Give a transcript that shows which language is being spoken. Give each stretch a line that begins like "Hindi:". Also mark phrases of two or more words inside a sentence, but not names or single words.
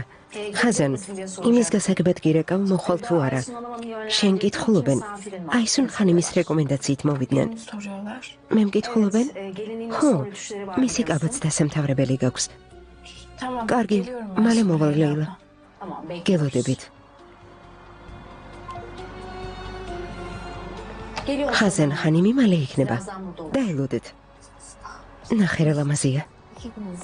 Georgian: ხაზან, იმის გასაგებად გირეკავ მოხვალ თუ არა? შენ კითხულობენ. აისუნ ხანიმის რეკომენდაციით მოვიდნენ.
Turkish: Soruyorlar.
Georgian: მე მკითხულობენ?
Turkish: gelinin
Georgian: ხო,
Turkish: nasıl ölçüleri var?
Georgian: მისი კაბაც დასამთავრებელი გაქვს.
Turkish: Tamam.
Georgian: კარგი,
Turkish: geliyorum ben
Georgian: მალე
Turkish: sonra
Georgian: მოვალ
Turkish: Leyla
Georgian: ლეილა.
Turkish: abla. Tamam, bekliyoruz.
Georgian: გელოდებით.
Turkish: Geliyorum.
Georgian: ხაზან ხანიმი მალე იქნება.
Turkish: Birazdan burada olur.
Georgian: დაელოდეთ. ნახე რა ლამაზია.
Turkish: Hepiniz.